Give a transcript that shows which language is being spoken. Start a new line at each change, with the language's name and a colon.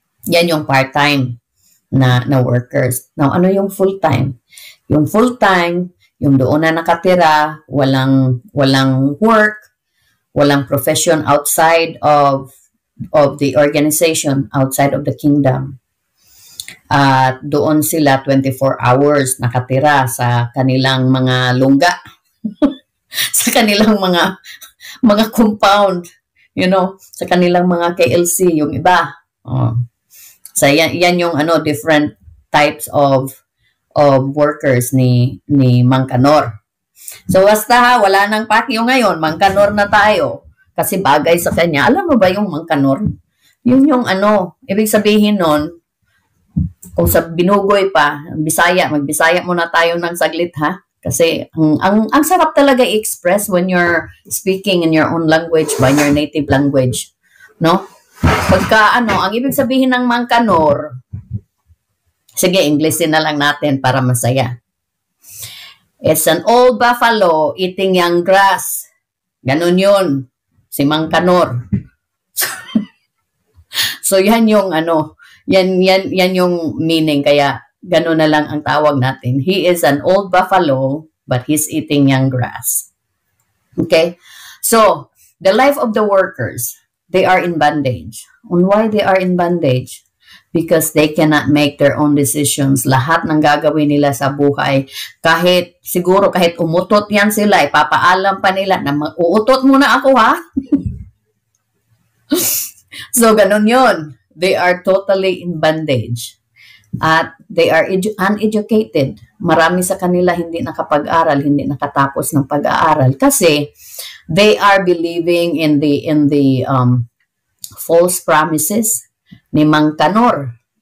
Filipino: Yan yung part-time na workers. Now, ano yung full-time? Yung full-time, yung doon na nakatira, walang work, walang profession outside of the organization, outside of the kingdom. At doon sila 24 hours nakatira sa kanilang mga lungga, sa kanilang mga compound,
English: you know,
Filipino: sa kanilang mga KLC, yung iba. So yan yung different types of workers ni Mang Kanor. So, basta wala nang Pacquiao ngayon, Mang Kanor na tayo. Kasi bagay sa kanya. Alam mo ba yung Mang Kanor? Yun yung ibig sabihin nun, kung sa binugoy pa, magbisaya muna tayo ng saglit, ha? Kasi, ang sarap talaga i-express
English: when you're speaking in your own language, by your native language. No?
Filipino: Pagka, ang ibig sabihin ng Mang Kanor, sige, Englishin na lang natin para masaya.
English: It's an old buffalo eating young grass.
Filipino: Ganun yun.
English: Si Mang Kanor.
Filipino: So, yan yung yan yung meaning. Kaya, ganun na lang ang tawag natin.
English: He is an old buffalo, but he's eating young grass. Okay? So, the life of the workers, they are in bondage. And why they are in bondage? Because they cannot make their own decisions.
Filipino: Lahat ng gagawin nila sa buhay, kahit umutot yan sila, ipapaalam pa nila na uutot muna ako, ha? So, ganun yun.
English: They are totally in bondage. At they are uneducated.
Filipino: Marami sa kanila hindi nakapag-aral, hindi nakatapos ng pag-aaral.
English: Kasi, they are believing in the false promises ni Mang Kanor.